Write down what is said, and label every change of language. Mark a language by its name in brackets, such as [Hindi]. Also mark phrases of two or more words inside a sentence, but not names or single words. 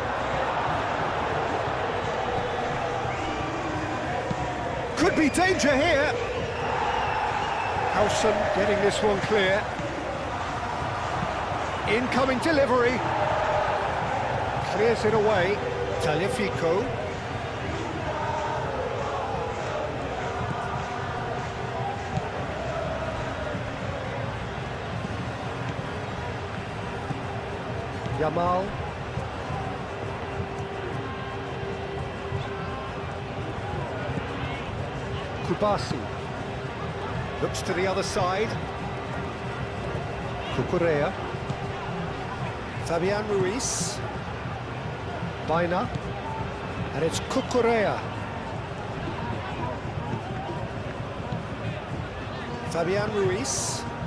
[English] Could be danger here. Hausen getting this one clear. Incoming delivery. Clears it away. Tagliafico. Yamal. Kubasi. Looks to the other side. Cucurella. Fabian Ruiz. Baina. And it's Cucurella. Fabian Ruiz.